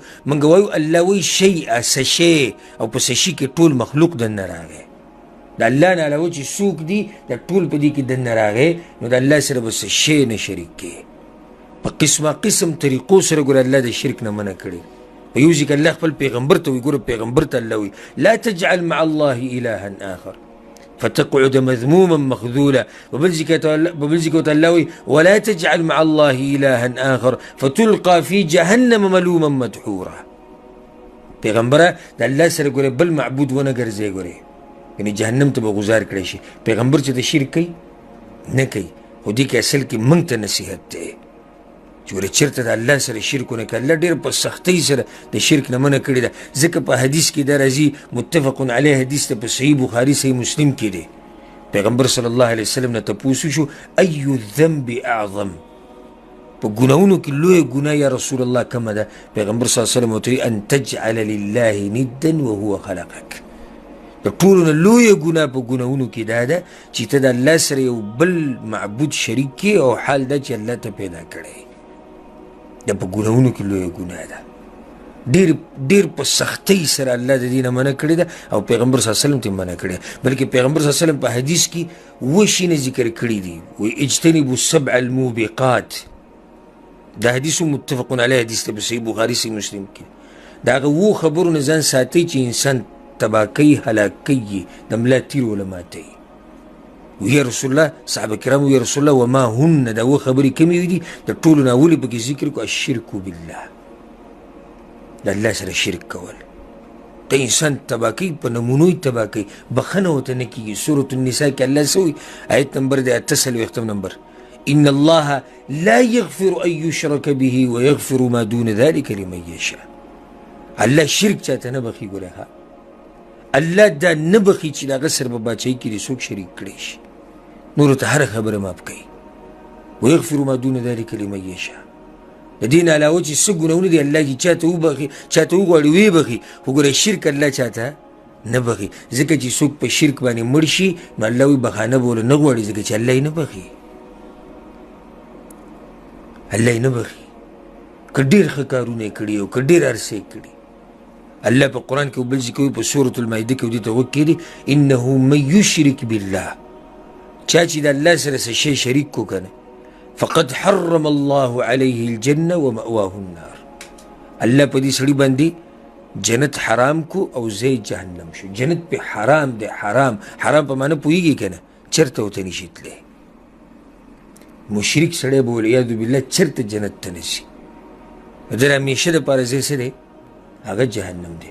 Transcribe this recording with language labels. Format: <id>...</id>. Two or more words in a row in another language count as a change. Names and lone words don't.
<ps>موږ وایو الله وایي شیئا، څه شی، او په څه شي کې ټول مخلوق دننه راغی. د الله نه علاوه چې څوک دي د ټول په دې کې دننه راغی، نو د الله سره به څه شی نه شریک کړي. په قسمه قسم طریقو سره ګوره الله د شرک نه منع کړي. په یو ځای کې الله خپل پیغمبر ته وایي، ګوره پیغمبر ته الله وایي</ps> <ar>لا تجعل مع الله الها آخر فتقعد مذموما مخذولا.</ar> <ps>وبل ځای کې الله وایي</ps> <ar>ولا تجعل مع الله الها آخر فتلقى في جهنم ملوما مدحورا.</ar> <ps>پیغمبره د الله سره ګوره بل معبود ونه ګرځئ، ګوره یعنی جهنم ته به غذار کړی شي. پیغمبر چې د شرک کوي نه کوي، خو دې کې اصل کې موږ ته نصیحت دی چې ګوره چېرته د الله سره شرک ونه کړه. الله ډېر په سختۍ سره د شرک نه منع کړې ده، ځکه په حدیث کې دا راځي، متفق علیه حدیث ته په صحیح بخاري صحیح مسلم کې دی. پیغمبر</ps> <ar>صلی الله علیه وسلم</ar> <ps>نه تپوس وشو</ps> <ar>ای الذنب اعظم،</ar> <ps>په ګناهونو کې لویه ګناه</ps> <ar>یا رسول الله</ar> <ps>کومه ده؟</ps> <ar>پیغمبر صلی الله علیه وسلم ورته ان تجعل لله ندا وهو خلقک.</ar> <ps>د ټولو نه لویه ګناه په ګناهونو کې دا ده چې ته د الله سره یو بل معبود شریک کړې او حال دا چې الله ته پیدا کړی. دا په ګناهونو کې لویه ګناه ده، ډېر په سختۍ سره الله د دې نه منع کړې ده او پیغمبر</ps> <ar>صلی الله علیه وسلم</ar> <ps>ته منع کړې ده. بلکې پیغمبر</ps> <ar>صلی الله علیه وسلم</ar> <ps>په حدیث کې اووه شیونه ذکر کړي دي، وایي</ps> <ar>اجتنبوا السبع الموبقات.</ar> <ps>دا حدیث متفق علیه حدیث ته په صحیح بخاري صحیح مسلم کې. د هغه اووه خبرو نه ځان ساتئ چې انسان تباه کوي، هلاک کوي، د ملا تیر وله ماتوي.</ps> <ar>ویا رسول الله، صحابه کرام ویا رسول الله وما هن،</ar> <ps>دا اووه خبرې کومې دي؟ د ټولو نه اولې پکې ذکر کړو</ps> <ar>الشرک بالله،</ar> <ps>د الله سره شرک کول. ته انسان تباه کوي، په نمونو یې تباه کوي، بخښنه ورته نه کېږي. سورة النساء کې الله څه وایي؟ آیت نمبر دی 88 نمبر،</ps> <ar>ان الله لا يغفر ان يشرك به ويغفر ما دون ذلك لمن يشاء.</ar> <ps>الله شرک چاته نه بخي. ګوره الله دا نه بخي چې د هغه سره په باچایي کې دې څوک شریک کړی شي، نورو ته هره خبره معاف کوي.</ps> <ar>ويغفر ما دون ذلك لمن يشاء.</ar> <ps>د دې نه علاوه چې څه ګناهونه دي الله چې چاته وبخي، چاته وغواړي ویې بخي، خو ګوره شرک الله چاته نه بخي، ځکه چې څوک په شرک باندې مړ شي نو الله وایي بخانه به ورله نه غواړي، ځکه چې الله یې نه بخي. الله یې نه بخي که ډېر ښه کارونه یې کړي او که ډېر هر څه یې کړي. الله په قرآن کې بل ذکر کوي په سورة المائده کې دې ته غوږ کېږدي،</ps> <ar>انه من یشرک بالله،</ar> <ps>چا چې د الله سره څه شی شریک کو که نه،</ps> <ar>فقد حرم الله عليه الجنه ومأواه النار.</ar> <ps>الله په دې سړي باندې جنت حرام کو او ځای جهنم شو. جنت په حرام دی، حرام په معنی پوهېږي که نه؟ چېرته ورته نشي تللی. مشرک سړی به</ps> <ar>والعیاذ بالله</ar> <ps>چېرته جنت ته نه شي. د همیشه دپاره ځای څه دی؟ هغه جهنم دی.</ps>